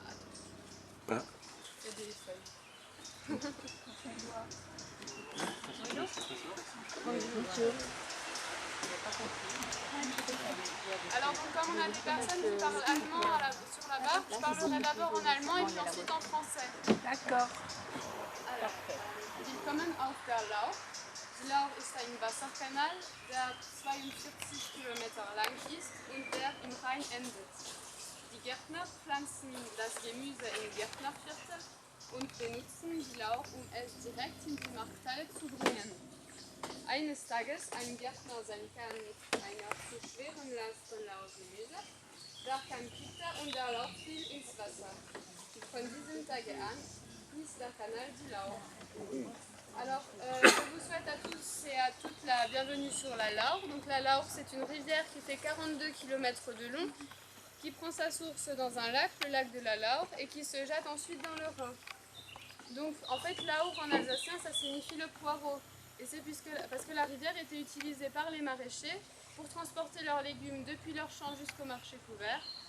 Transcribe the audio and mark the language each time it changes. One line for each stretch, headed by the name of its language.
French: Il y a des feuilles. Alors donc comme on a des personnes qui parlent allemand sur la barre, je parlerai d'abord en allemand et puis ensuite en français. D'accord. Alors,
German: willkommen auf der Lauch. Die Lauch ist ein Wasserkanal, der 42 Kilometer lang ist und der im Rhein endet. Die Gärtner pflanzen das Gemüse im Gärtnerviertel und benutzen die Lauch, um es direkt in die Markthalle zu bringen. Eines Tages ein Gärtner sein Kahn mit einer zu schweren Last von Lauchgemüse, da kam Peter und der Lauch fiel ins Wasser. Und von diesem Tage an hieß der Kanal die Lauch.
French: Alors, je vous souhaite à tous et à toutes la bienvenue sur la Lauch. Donc la Lauch, c'est une rivière qui fait 42 km de long, qui prend sa source dans un lac, le lac de la Lauch, et qui se jette ensuite dans le Rhin. Donc en fait, Lauch en alsacien, ça signifie le poireau. Et c'est parce que la rivière était utilisée par les maraîchers pour transporter leurs légumes depuis leur champ jusqu'au marché couvert.